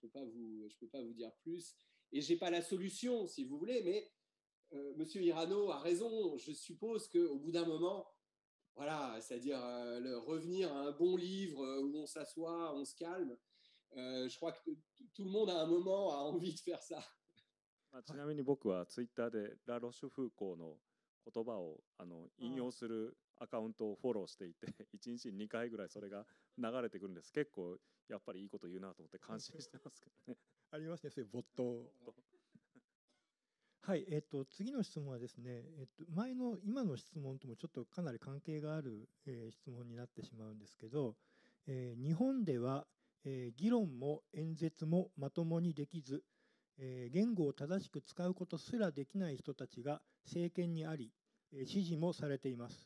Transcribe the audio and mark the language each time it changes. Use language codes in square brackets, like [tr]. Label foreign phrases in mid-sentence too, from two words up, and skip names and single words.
[fr] Je peux pas vous dire plus. Et j'ai pas la solution, si vous voulez, mais Monsieur Hirano a raison. Je suppose qu'au bout d'un moment, voilà, c'est-à-dire revenir à un bon livre où on s'assoit, on se calme. Je crois que tout le monde à un moment a envie de faire ça. [ja] ちなみに僕はツイッターでラ・ロシュフーコーの言葉を引用するアカウントをフォローしていて、1日に2回ぐらいそれが流れてくるんです。結構やっぱりいいこと言うなと思って感心してますけどね。ありますね、そういうボット。はい、次の質問はですね、今の質問ともちょっとかなり関係がある、質問になってしまうんですけど、日本では、議論も演説もまともにできず、言語を正しく使うことすらできない人たちが政権にあり、支持もされています。